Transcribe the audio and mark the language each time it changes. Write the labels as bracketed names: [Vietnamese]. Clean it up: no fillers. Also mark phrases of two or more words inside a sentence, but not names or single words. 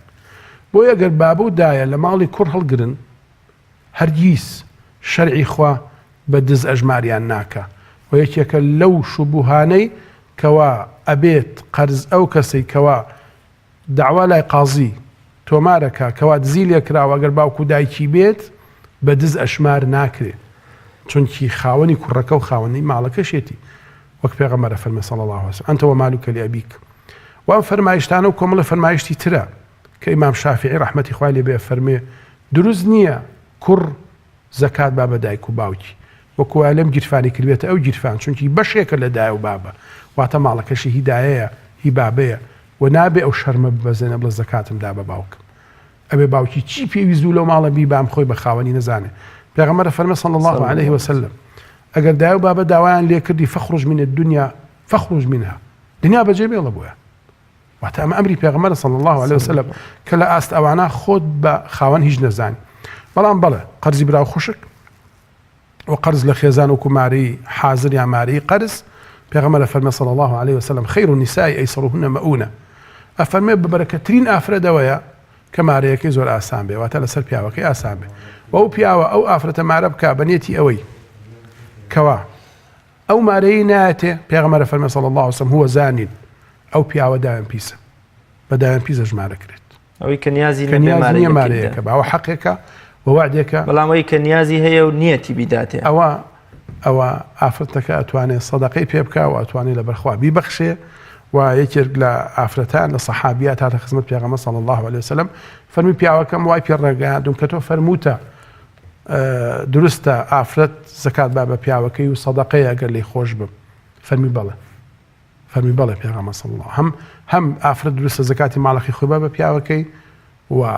[Central Kurdish] بۆ ئەگەر بابە و دایە لە ماڵی کوڕ هەڵگرن هەرگیز شەرعی خوا بە دز ئەژماریان ناکە و یەکێکە لەو شوبوهانەی کەوا ئەبێت قەرز ئەو کەسەی کەوا داوا لای قازی تۆمارەکە کەوا دزی لێ کراوە ئەگەر باوکو دایکی بێت بە دز ئەشمار ناکرێ چونکی خاوەنی کوڕەکە و خاوەنی ماڵەکەشێتی وەک پێغەمبەر فەرمێ [Arabic] صلی الله عليه وسلم أنت ومالك لأبيك [Central Kurdish] وأم فەرمایشتانە و کۆمەڵە فەرمایشتی ترە کە ئیمام شافعی ڕەحمەتی خوای لێ بێ فەرمێ دروست نییە کوڕ زەکات با بە دایک و باوکی وەکو لەم گیرفانی کردوێتە ئەو گیرفان چونکی بەشێکە لە دایە و بابە واتە ماڵەکەشی هی دایەیە هی بابەیە و نابێ ئەو شەرمە ببەزێنە بڵە زەکاتمدا بە باوکم ئەبێ باوکی چی پێویست و لەو ماڵە بی بام خۆی بە خاوەنی نەزانێ پێغەمبەر فەرمێ [Arabic] صلی الله عليه وسلم [Central Kurdish] ئەگەر دایە و بابە داوایان لێ کردی [Arabic] فەخرج من الدنيا فەخرج منها [Central Kurdish] دنیا بەجێ بێڵە بۆیە واتە ئەمە ئەمری پێغەمبەر [Arabic] صلی الله عليه وسلم [Central Kurdish] کە لە ئاست ئەوانە خۆت بە خاوەن هیچ نەزانی بەڵام بەڵێ قەرزی براو خوشک و قەرز لە خێزان و کوماری حازر یا ماری قەرز پێغەمبەر فەرمێ [Arabic] صلی الله عليه وسلم خير النساء أيسرهن مؤونة [Central Kurdish] ئەفەرمێ بەبەرەکەترین ئافرەتەوەیە کە مارەیەکەی زۆر ئاسان بێ واتە لەسەر پیاوەکەی ئاسان بێ و ئەو پیاوە ئەو ئافرەتە مارە بکە بەنێتی ئەوەی کەوا ئەو مارەی نایەتێ پێغەمبەر فەرمێ [Arabic] صلی الله عليه وسلم [Central Kurdish] هو زانین ئەو پیاوە دایان پیسە بە دایان پیسە ژمارەکرێت ئەوەی کە نیازی نییە مارەیەکە باوە حەقێکە ووعدێکە بەڵام ئەوەی کە نیازی هەیە و نیەتی بیداتێ ئەوە ئافرەتەکە ئەتوانێت سەدەقەی پێ بکە و ئەتوانێت لە بەرخوا بیبەخشێ و یەکێک لە ئافرەتان لە سەحابیات هاتە خزمەت پێغەمبەر [Arabic] صلی الله عليه وسلم [Central Kurdish] فەرمی پیاوەکەم وای پێ ڕێگەیاندوم کە تۆ فەرمووتە دروستە ئافرەت زەکات با بە پیاوەکەی و سەدەقەی ئەگەر لێی خۆش بم فەرمی بەڵێ پێغەمبەر [Arabic] صلی الله [Central Kurdish] هەم ئافرەت دروستە زەکاتی ماڵەخی خۆی با بە پیاوەکەی و